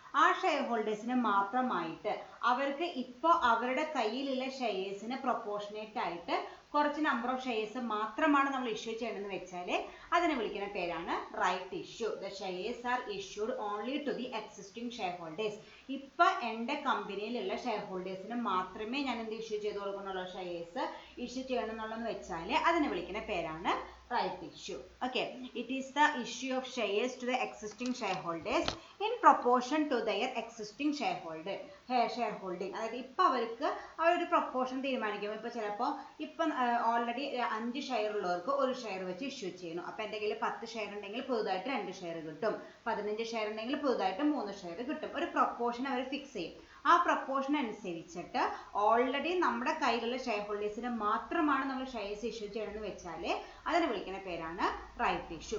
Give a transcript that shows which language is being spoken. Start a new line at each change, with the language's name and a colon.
Malayalam: ആ ഷെയർ ഹോൾഡേഴ്സിന് മാത്രമായിട്ട് അവർക്ക് ഇപ്പോൾ അവരുടെ കയ്യിലുള്ള ഷെയർസിന് പ്രൊപ്പോർഷനേറ്റ് ആയിട്ട് കുറച്ച് നമ്പർ ഓഫ് ഷെയർസ് മാത്രമാണ് നമ്മൾ ഇഷ്യൂ ചെയ്യണമെന്ന് വെച്ചാൽ അതിനെ വിളിക്കുന്ന പേരാണ് right issue.
English: The shares are issued only to the existing share holders.
Malayalam: ഇപ്പം എൻ്റെ കമ്പനിയിലുള്ള ഷെയർ ഹോൾഡേഴ്സിന് മാത്രമേ ഞാൻ എന്ത് ഇഷ്യൂ ചെയ്ത് കൊടുക്കുന്നുള്ളൂ? ഷെയർസ് ഇഷ്യൂ ചെയ്യണം എന്നുള്ളതെന്ന് വെച്ചാൽ അതിനെ വിളിക്കുന്ന പേരാണ് right issue.
English: Okay, it is the issue of shares to the existing shareholders in proportion to their existing shareholding.
Malayalam: അതായത് ഇപ്പം അവർക്ക് അവരൊരു പ്രൊപ്പോർഷൻ തീരുമാനിക്കും. ഇപ്പോൾ ചിലപ്പോൾ ഇപ്പം ഓൾറെഡി 5 ഷെയർ ഉള്ളവർക്ക് ഒരു ഷെയർ വെച്ച് ഇഷ്യൂ ചെയ്യണം. അപ്പോൾ എൻ്റെ കയ്യിൽ 10 ഷെയർ ഉണ്ടെങ്കിൽ പുതുതായിട്ട് 2 ഷെയർ കിട്ടും. 15 ഷെയർ ഉണ്ടെങ്കിൽ പുതുതായിട്ട് 3 ഷെയർ കിട്ടും. ഒരു പ്രൊപ്പോർഷൻ അവർ ഫിക്സ് ചെയ്യും. ആ പ്രൊപ്പോർഷൻ അനുസരിച്ചിട്ട് ഓൾറെഡി നമ്മുടെ കയ്യിലുള്ള ഷെയർ ഹോൾഡേഴ്സിന് മാത്രമാണ് നമ്മൾ ഷെയർസ് ഇഷ്യൂ ചെയ്യണമെന്ന് വെച്ചാൽ അതിനെ വിളിക്കുന്ന പേരാണ് റൈറ്റ് ഇഷ്യൂ.